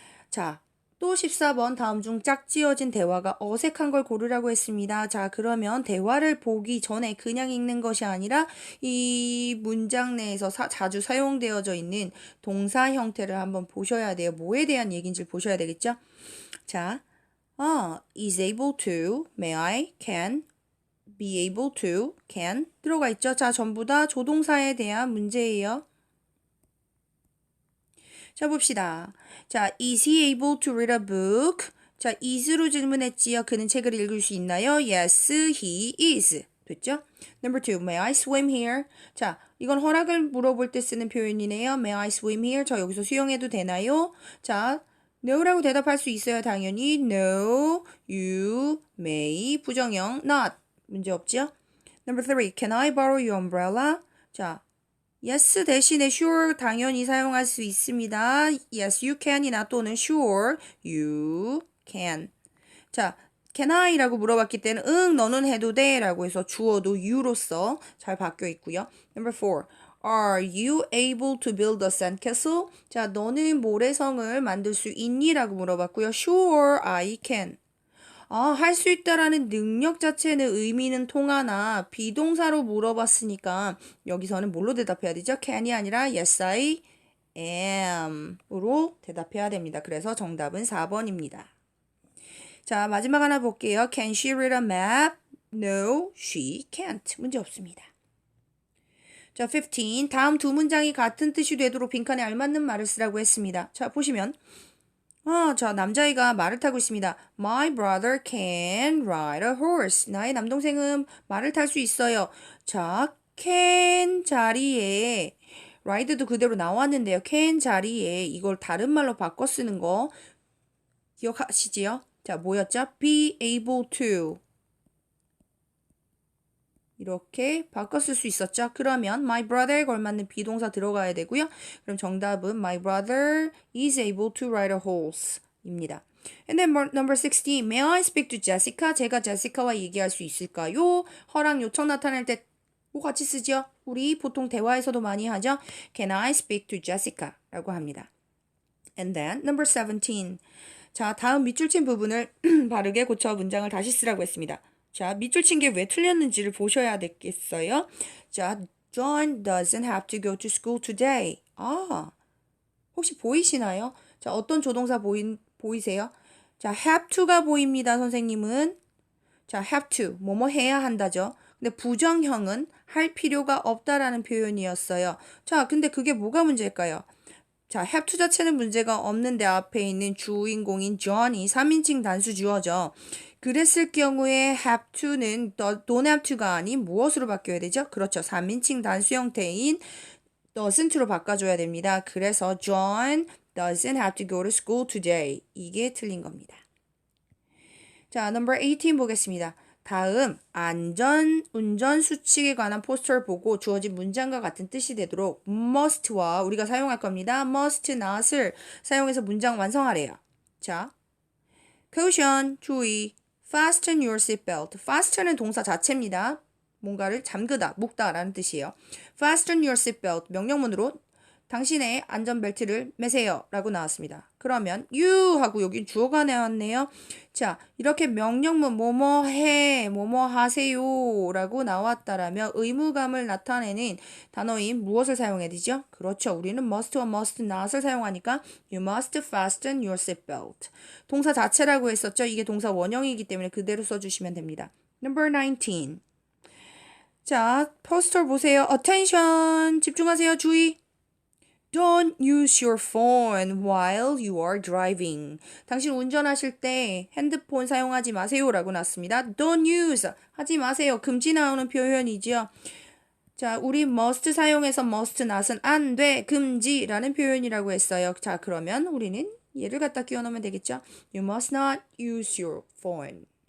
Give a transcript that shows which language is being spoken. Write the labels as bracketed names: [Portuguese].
[Korean] 자, 또 14번 다음 중 짝지어진 대화가 어색한 걸 고르라고 했습니다. 자, 그러면 대화를 보기 전에 그냥 읽는 것이 아니라 이 문장 내에서 자주 사용되어져 있는 동사 형태를 한번 보셔야 돼요. 뭐에 대한 얘기인지 보셔야 되겠죠? 자, [English] is able to, may I, can, be able to, can [Korean] 들어가 있죠? 자, 전부 다 조동사에 대한 문제예요. 자, 봅시다. [English] 자, is he able to read a book? [Korean] 자, is로 질문했지요. 그는 책을 읽을 수 있나요? [English] Yes, he is. [Korean] 됐죠? [English] Number 2, may I swim here? [Korean] 자, 이건 허락을 물어볼 때 쓰는 표현이네요. [English] May I swim here? [Korean] 저 여기서 수영해도 되나요? 자, no라고 대답할 수 있어요. 당연히 no, you, may, 부정형, not. 문제 없죠? [English] Number 3, can I borrow your umbrella? [Korean] 자, yes 대신에 sure 당연히 사용할 수 있습니다. [English] Yes, you can [Korean] 이나 또는 [English] sure, you can. [Korean] 자, can I라고 물어봤기 때문에 응, 너는 해도 돼 라고 해서 주어도 you로서 잘 바뀌어 있고요. [English] Number 4. Are you able to build a sandcastle? [Korean] 자, 너는 모래성을 만들 수 있니? 라고 물어봤고요. [English] Sure, I can. [Korean] 할 수 있다라는 능력 자체는 의미는 통하나 비동사로 물어봤으니까 여기서는 뭘로 대답해야 되죠? can이 아니라 yes, I am으로 대답해야 됩니다. 그래서 정답은 4번입니다. [English] 자, [Korean] 마지막 하나 볼게요. [English] Can she read a map? No, she can't. [Korean] 문제 없습니다. [English] 자, 15. [Korean] 다음 두 문장이 같은 뜻이 되도록 빈칸에 알맞는 말을 쓰라고 했습니다. 자, 보시면 자, 남자아이가 말을 타고 있습니다. [English] My brother can ride a horse. [Korean] 나의 남동생은 말을 탈 수 있어요. 자, can 자리에 ride도 그대로 나왔는데요. can 자리에 이걸 다른 말로 바꿔 쓰는 거 기억하시지요? 자, 뭐였죠? be able to. 이렇게 바꿔 쓸 수 있었죠? 그러면 my brother에 걸맞는 비동사 들어가야 되고요. 그럼 정답은 [English] my brother is able to ride a horse [Korean] 입니다. [English] And then number 16. May I speak to Jessica? [Korean] 제가 제시카와 얘기할 수 있을까요? 허락 요청 나타낼 때 뭐 같이 쓰죠? 우리 보통 대화에서도 많이 하죠? [English] Can I speak to Jessica? [Korean] 라고 합니다. [English] And then number 17. [Korean] 자, 다음 밑줄 친 부분을 바르게 고쳐 문장을 다시 쓰라고 했습니다. 자, 밑줄 친 게 왜 틀렸는지를 보셔야 되겠어요. [English] 자, John doesn't have to go to school today. [Korean] 혹시 보이시나요? 자, 어떤 조동사 보이세요? 자, have to가 보입니다, 선생님은. 자, have to, 뭐뭐 해야 한다죠. 근데 부정형은 할 필요가 없다라는 표현이었어요. 자, 근데 그게 뭐가 문제일까요? 자, have to 자체는 문제가 없는데 앞에 있는 주인공인 John이 3인칭 단수 주어죠. 그랬을 경우에 have to는 don't have to가 아닌 무엇으로 바뀌어야 되죠? 그렇죠. 3인칭 단수 형태인 doesn't로 바꿔줘야 됩니다. 그래서 [English] John doesn't have to go to school today. [Korean] 이게 틀린 겁니다. 자, number 18 보겠습니다. 다음 안전 운전 수칙에 관한 포스터를 보고 주어진 문장과 같은 뜻이 되도록 must와 우리가 사용할 겁니다. must not을 사용해서 문장 완성하래요. [English] 자, caution 주의, fasten your seatbelt. [Korean] fasten은 동사 자체입니다. 뭔가를 잠그다, 묶다라는 뜻이에요. [English] fasten your seatbelt [Korean] 명령문으로 당신의 안전벨트를 매세요 라고 나왔습니다. 그러면 you 하고 여기 주어가 나왔네요. 자, 이렇게 명령문 뭐뭐 해, 뭐뭐 하세요 라고 나왔다라면 의무감을 나타내는 단어인 무엇을 사용해야 되죠? 그렇죠. 우리는 must와 must not을 사용하니까 [English] you must fasten your seatbelt. [Korean] 동사 자체라고 했었죠. 이게 동사 원형이기 때문에 그대로 써주시면 됩니다. Number 19. 자, 포스터 보세요. [English] Attention! [Korean] 집중하세요. 주의! [English] Don't use your phone while you are driving. [Korean] 당신 운전하실 때 핸드폰 사용하지 마세요 라고 났습니다. [English] Don't use. [Korean] 하지 마세요. 금지 나오는 표현이죠. 자, 우리 must 사용해서 must not은 안 돼, 금지라는 표현이라고 했어요. 자, 그러면 우리는 얘를 갖다 끼워 넣으면 되겠죠. [English] You must not use your phone.